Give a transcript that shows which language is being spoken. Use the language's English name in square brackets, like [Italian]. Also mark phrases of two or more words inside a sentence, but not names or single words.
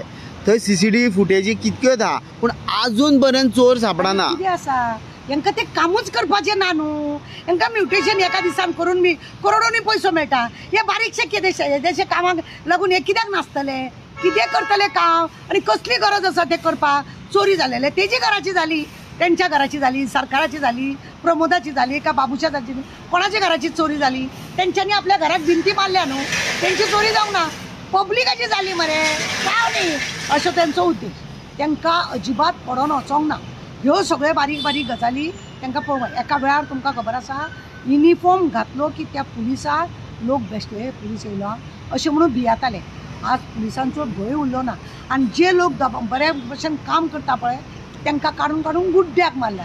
[Konkani] थंय CCTV फुटेजी कितक्योच आहा पूण आजून पर्यंत चोर सापडना. कितें आसा हांकां ते कामूच करपाचें ना न्हू. हांकां म्युटेशन एका दिसान करून बी करोडोनी पयसो मेळटा. हे बारीकशे कितें कामाक लागून हे कित्याक नासतले? कितें करतले काम आनी कसली गरज आसा ते करपाक? चोरी जालेले तेजी घराची जाली, [Marathi] त्यांच्या घराची झाली, सरकाराची झाली, प्रमोदाची झाली का बाबूच्या झाली, कोणाच्या घराची चोरी झाली? त्यांच्यानी आपल्या घरात भिंती मारल्या न्हू, त्यांची चोरी जाऊ ना, पब्लिकाची झाली मरे काय न्ही असो त्यांचो उद्देश. [Konkani] तांकां अजिबात पडोन वचोंक ना. ह्यो सगळ्यो बारीक बारीक गजाली तांकां पळोवंक. एका वेळार तुमकां खबर आसा युनिफॉर्म घातलो की त्या पुलिसाक लोक बेश्टे पुलीस येयलो अशें म्हणून भियाताले. आज पुलिसांचो भंय उरलो ना आनी जे लोक बऱ्या भशेन काम करता पळय तांकां काडून काडून गुड्ड्याक मारल्या.